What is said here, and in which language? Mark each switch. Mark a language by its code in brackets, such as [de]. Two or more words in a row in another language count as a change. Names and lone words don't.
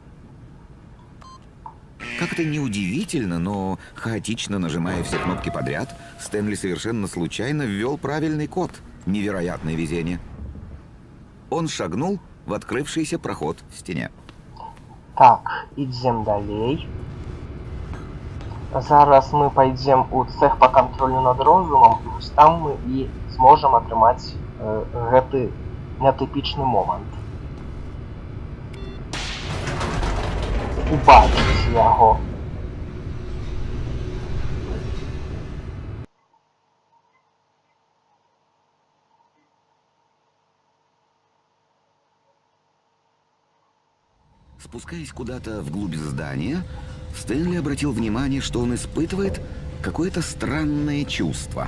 [ru] Как это неудивительно, но хаотично нажимая все кнопки подряд, Стэнли совершенно случайно ввел правильный код. Невероятное везение. Он шагнул в открывшийся проход в стене. Так, [be] ідзем далей. Зараз мы пойдем у цех по контролю над розумом, і вось там мы і зможам атрымаць гэты нетыпічны момант. Убачыць яго. [ru] Спускаясь куда-то вглубь здания, Стэнли обратил внимание, что он испытывает какое-то странное чувство.